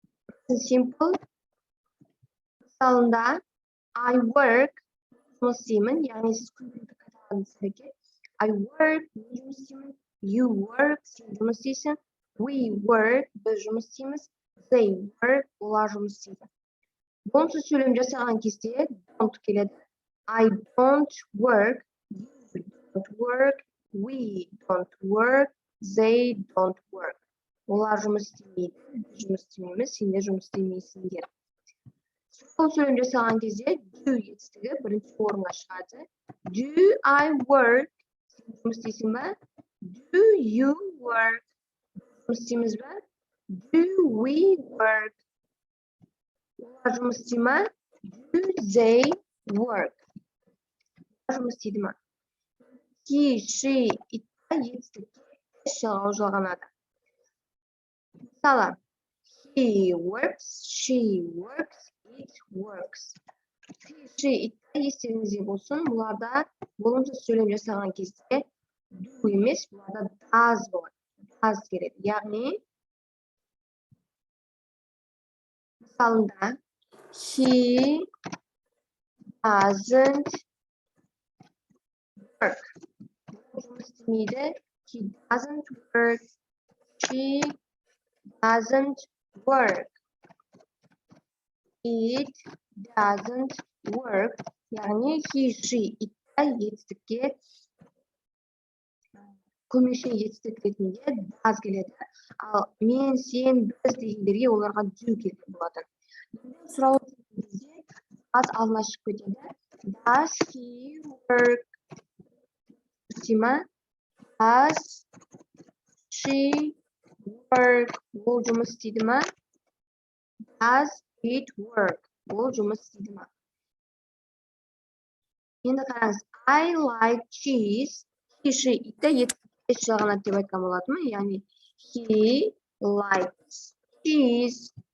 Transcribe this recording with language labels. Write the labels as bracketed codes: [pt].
[kk] Present simple мысалында [en] I work [kk] жұмыс істеймін, яғни сіз күнделікті қайталағыңыз керек. [en] I work, [kk] мен жұмыс істеймін. [en] You work, [kk] сен жұмыс істейсің. [en] We work, [kk] біз жұмыс істейміз. [en] They work, [kk] олар жұмыс істейді. Болымсыз сөйлем жасаған кезде don't келеді. [en] I don't work, you don't work, we don't work, they don't work. [kk] Олар жұмыс істемейді, біз жұмыс істемейміз, сендер жұмыс істемейсіңдер. Сол сөйлем жасаған кезде do етістігі бірінші орынға шығады. [en] Do I work? [kk] Сен жұмыс істейсің ба? [en] Do you work? [kk] Жұмыс істейміз ба? [en] Do we work? [kk] Олар жұмыс істей ма? [en] Do they work? [kk] Жұмыс істейді ма? He, she, it етістікке жалғау жалғанады. [en] Мысалы, he works, she works, it works. [kk] He, she, it естеріңізде болсын, бұларда болымсыз сөйлем жасаған кезде do емес, бұларда does болады. Does келеді. Яғни, мысалында, [en] he doesn't work. [kk] Жұмыс істемейді. [en] He doesn't work. She doesn't work. It doesn't work. [kk] Яғни he, she, it етістікке көмекші етістік ретінде does келеді. Ал мен, сен, біз дегендерге оларға do келетін болады. Сұрау кезде does алдына шығып кетеді. [en] Does he work? Does she work? [kk] Ол жұмыс істейді ма? [en] Does it work? [kk] Ол жұмыс істейді ма? Енді қараңыз. [en] I like cheese. [kk] He, she, it етістікке жалғанады деп айтқан болатынмын. [en] Яғни he likes cheese.